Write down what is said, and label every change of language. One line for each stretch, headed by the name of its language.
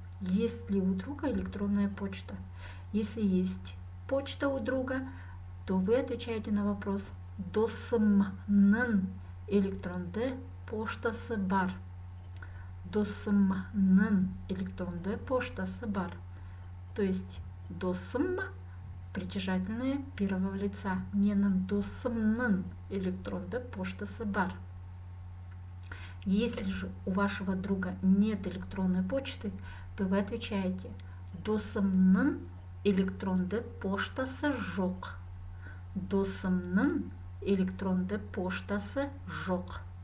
Russian: Есть ли у друга электронная почта? Если есть почта у друга, то вы отвечаете на вопрос:
Kazakh: досымның электронды поштасы бар. досымның электронды поштасы бар.
Russian: То есть досым притяжательное первого лица.
Kazakh: Менің досымның электронды поштасы бар.
Russian: Если же у вашего друга нет электронной почты, то вы отвечаете
Kazakh: досымның электронды поштасы жоқ. Досымның электронды поштасы жоқ.